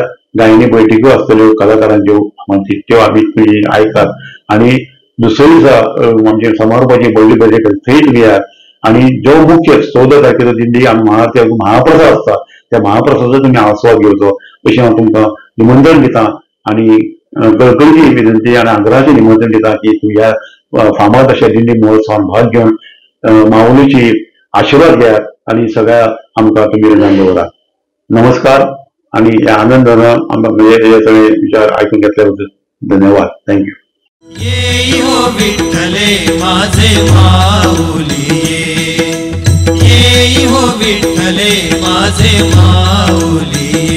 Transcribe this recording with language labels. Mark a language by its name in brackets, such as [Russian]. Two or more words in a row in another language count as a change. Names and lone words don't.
[Konkani] गायनी बैठको आसतल्यो कलाकारांच्यो त्यो आमी आयकात आणि दुसरे दिसा आमचे समारोपाची व्हडली बजेट थंय तुमी येयात आणि जो मुख्य 14 तारखेचो दिंडी महाप्रसाद आसता त्या महाप्रसादाचो तुमी आस्वाद घेवचो अशें हांव तुमकां निमंत्रण दिता आणि कळकळीची विनंती आणि आग्रहाचें निमंत्रण दिता की तुमी ह्या फामाद अशा दिंडी महोत्सवान भाग घेवन माऊलीची आशिर्वाद घेयात आणि सगळ्या आमकां तुमी रिणान दवरात. [Marathi] नमस्कार आणि या आनंदानं हे सगळे विचार ऐकून घेतल्याबद्दल धन्यवाद. थँक्यू. ये हो विठ्ठले माझे माऊली, ये हो विठ्ठले माझे माऊली.